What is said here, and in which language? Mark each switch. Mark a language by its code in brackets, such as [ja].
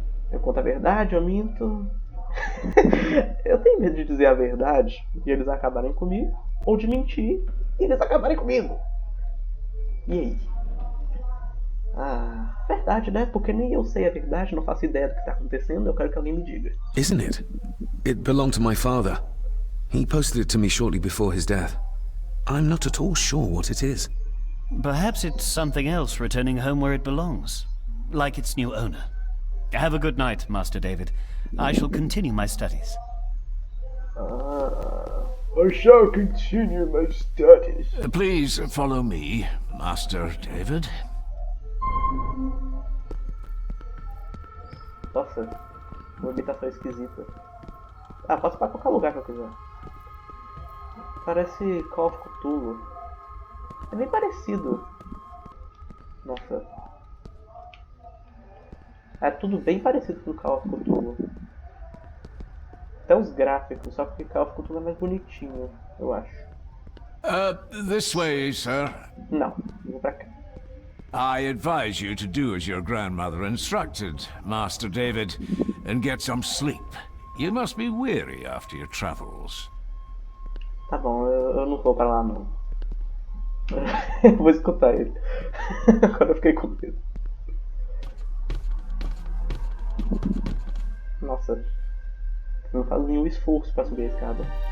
[pt] Eu conto a verdade, eu minto. Eu tenho medo de dizer a verdade e eles acabarem comigo. Ou de mentir e eles acabarem comigo. E aí? Ah, verdade, né? Porque nem eu sei a verdade, não faço ideia do que está acontecendo. Eu quero que alguém me diga. [en] Isn't it? It belonged to my father. He posted it to me shortly before his death. I'm not at all sure what it is. Perhaps it's something else returning home where it belongs, like its new owner. Have a good night, Master David. I shall continue my studies. I shall continue my studies. Please follow me, Master David. [pt] Nossa, uma habitação esquisita. Ah, posso para qualquer lugar que eu quiser. Parece Call of Cthulhu. É bem parecido. Nossa. É tudo bem parecido com Call of Cthulhu. Até os gráficos, só que Call of Cthulhu é mais bonitinho, eu acho. [en] This way, sir. [pt] Não, eu vou pra cá. [en] I advise you to do as your grandmother instructed, Master David, and get some sleep. You must be weary after your travels. [pt] Tá bom, eu não vou pra lá não. Eu vou escutar ele. Agora eu fiquei com medo. Nossa, não faz nenhum esforço pra subir a escada.